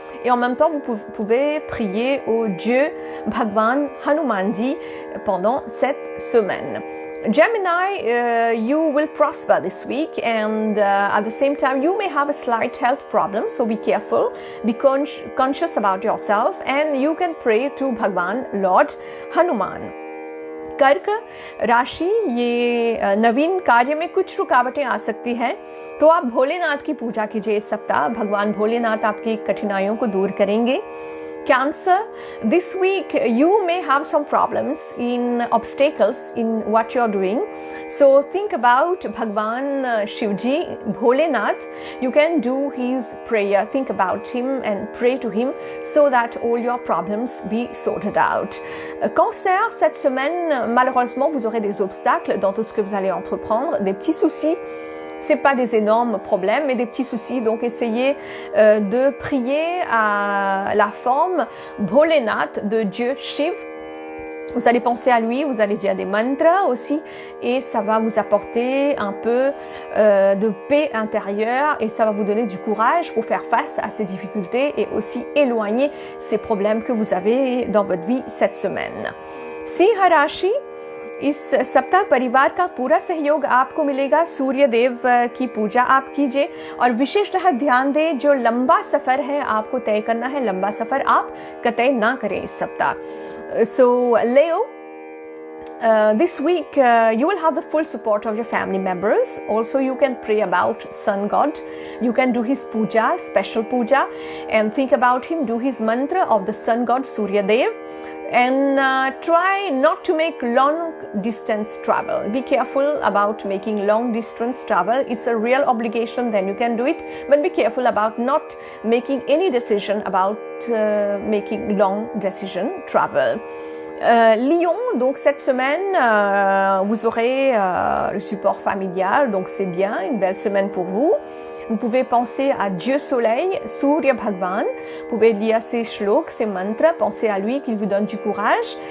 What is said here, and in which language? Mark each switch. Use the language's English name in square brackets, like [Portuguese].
[French] Et en même temps, vous pouvez prier au Dieu Bhagwan Hanumanji pendant cette semaine. [English] Gemini, you will prosper this week, and at the same time, you may have a slight health problem, so be careful, be conscious about yourself, and you can pray to Bhagwan Lord Hanuman. [Hindi] कर्क राशि, ये नवीन कार्य में कुछ रुकावटें आ सकती हैं, तो आप भोलेनाथ की पूजा कीजिए इस सप्ताह। भगवान भोलेनाथ आपकी कठिनाइयों को दूर करेंगे। [English] Cancer, this week you may have some problems in obstacles in what you're doing. So think about Bhagwan Shivji, Bholenath. You can do his prayer. Think about him and pray to him so that all your problems be sorted out. [French] Cancer, cette semaine, malheureusement, vous aurez des obstacles dans tout ce que vous allez entreprendre, des petits soucis. C'est pas des énormes problèmes, mais des petits soucis. Donc, essayez de prier à la forme Bholenath de Dieu Shiv. Vous allez penser à lui, vous allez dire des mantras aussi, et ça va vous apporter un peu de paix intérieure, et ça va vous donner du courage pour faire face à ces difficultés et aussi éloigner ces problèmes que vous avez dans votre vie cette semaine. [Hindi] Sinkh राशि, इस सप्ताह परिवार का पूरा सहयोग आपको मिलेगा। सूर्य देव की पूजा आप कीजिए और विशेषतः ध्यान दें, जो लंबा सफर है आपको तय करना है, लंबा सफर आप कतई ना करें इस सप्ताह। [English] So Leo, this week you will have the full support of your family members. Also, you can pray about sun god. You can do his puja, special puja, and think about him. Do his mantra of the sun god Surya Dev. And try not to make long distance travel. Be careful about making long distance travel. It's a real obligation, then you can do it. But be careful about not making any decision about making long decision travel. [French] Lion, donc cette semaine, vous aurez le support familial, donc c'est bien, une belle semaine pour vous. Vous pouvez penser à Dieu Soleil, Surya Bhagwan. Vous pouvez lire ces shloks, ces mantras, penser à lui, qu'il vous donne du courage.